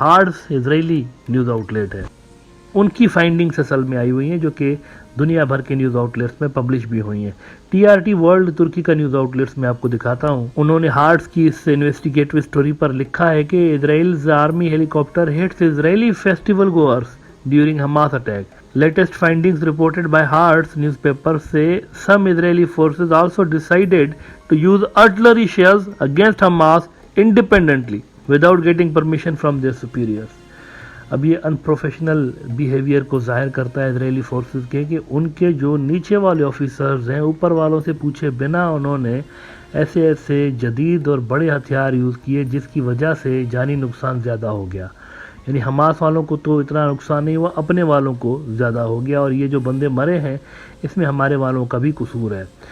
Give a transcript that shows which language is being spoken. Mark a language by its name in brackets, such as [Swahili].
[Urdu] Hearts اسرائیلی news out late ہے، ان کی findings اصل میں آئی ہوئی ہیں جو کہ دنیا بھر کے نیوز آؤٹ لیٹس میں پبلش بھی ہوئی ہیں. TRT ورلڈ ترکی کا نیوز آؤٹ لیٹس میں آپ کو دکھاتا ہوں. انہوں نے ہارٹس کی اس انویسٹیگیٹو سٹوری پر لکھا ہے کہ [English] Israel's army helicopter hits Israeli festival goers during Hamas attack. Latest findings reported by Haaretz newspaper say some Israeli forces also decided to use artillery shells against Hamas independently without getting permission from their superiors. [Urdu] اب یہ انپروفیشنل behaviour کو ظاہر کرتا ہے اسرائیلی forces کے کہ ان کے جو نیچے والے آفیسرز ہیں، اوپر والوں سے پوچھے بنا انہوں نے ایسے جدید اور بڑے ہتھیار یوز کیے جس کی وجہ سے جانی نقصان زیادہ ہو گیا. یعنی حماس والوں کو تو اتنا نقصان نہیں ہوا، اپنے والوں کو زیادہ ہو گیا، اور یہ جو بندے مرے ہیں اس میں ہمارے والوں کا بھی قصور ہے.